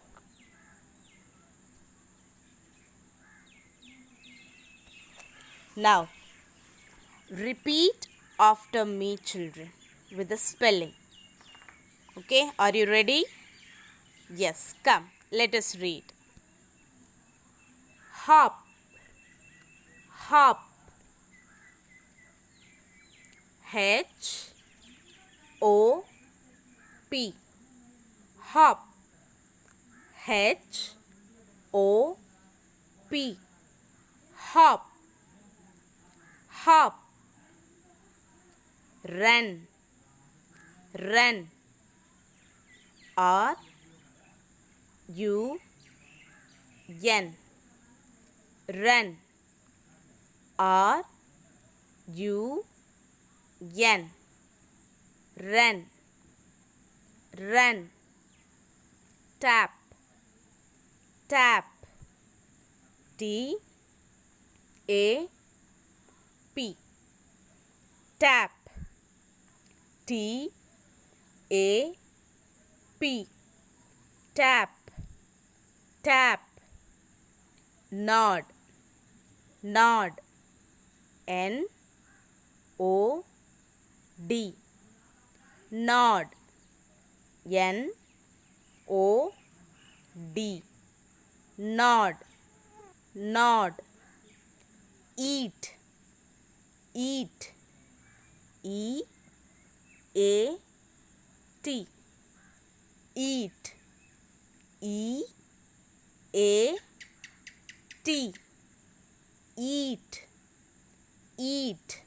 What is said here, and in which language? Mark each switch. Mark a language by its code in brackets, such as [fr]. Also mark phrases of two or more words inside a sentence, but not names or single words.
[en] Now, repeat after me, children, with the spelling. Okay, are you ready? Yes, come, let us read. Hop, hop. H-O-P. Hop. H-O-P. Hop, hop. Run, run. R-U-N. Run. R-U-N. Run, run. Tap, tap. T-A-P. Tap, T A P, tap, tap. Nod, nod. N O D, nod. N O D, nod, nod. Eat, eat. E A T, eat. E A T, eat, eat.